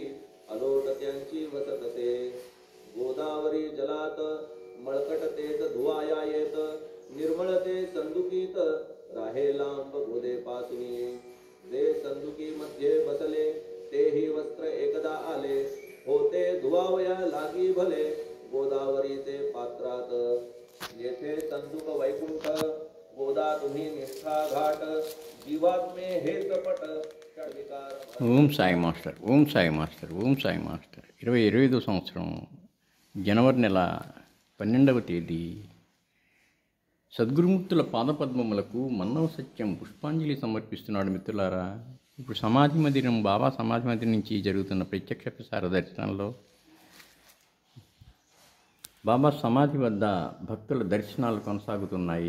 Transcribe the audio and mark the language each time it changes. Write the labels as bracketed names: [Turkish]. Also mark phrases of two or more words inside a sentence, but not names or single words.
[Marathi] अलोट त्यांची वसतसे गोदावरी जलात मळकटतेत धुवाया येत निर्मळते संदुकीत राहे लांब गोदे पासुनी जे संदुकी मध्ये बसले तेही वस्त्र एकदा आले होते धुवावया लागी भले गोदावरीचे पात्रात येथे संदुक वैकुंठ गोदा तुम्ही निष्ठा घाट जीवात्मे हे चपट षड्विकार [Telugu] ఓం సాయి మాస్టర్, ఓం సాయి మాస్టర్, ఓం సాయి మాస్టర్. 2025 సంవత్సరం జనవరి నెల 12వ తేదీ సద్గురుమూర్తుల పాదపద్మములకు మన్నవ సత్యం పుష్పాంజలి సమర్పిస్తున్నాడు. మిత్రులారా, ఇప్పుడు సమాధి మందిరం, బాబా సమాధి మందిరం నుంచి జరుగుతున్న ప్రత్యక్ష ప్రసార దర్శనంలో బాబా సమాధి వద్ద భక్తుల దర్శనాలు కొనసాగుతున్నాయి.